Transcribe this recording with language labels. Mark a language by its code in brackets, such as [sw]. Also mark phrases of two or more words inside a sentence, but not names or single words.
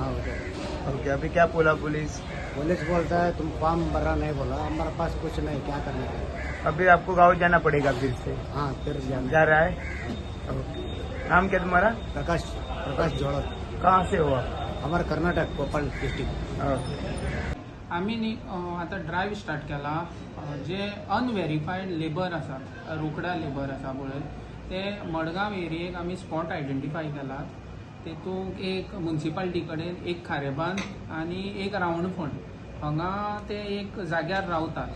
[hi] हाँ उधर। ओके। अभी क्या बोला पुलिस? पुलिस बोलता है तुम फॉर्म भरा नहीं, बोला हमारे पास कुछ नहीं, क्या करना है। अभी आपको गाँव जाना पड़ेगा फिर से? हाँ फिर जाना। जा रहा है? ओके। नाम क्या तुम्हारा? प्रकाश जोड़त, कहाँ से हो आप? हमारा कर्नाटक कोप्पल डिस्ट्रिक्ट। ओके। [kok] आम्ही आता [en] drive start [kok] केला जे [en] unverified labour [kok] आसा, रोकडा लेबर आसा पळय ते मडगांव एरियेक आमी [en] spot identify [kok] केला. तेतूंक एक म्युन्सिपालिटी कडेन, एक खारेबांद आनी एक रावणफोंड हांगा ते एक जाग्यार रावतात.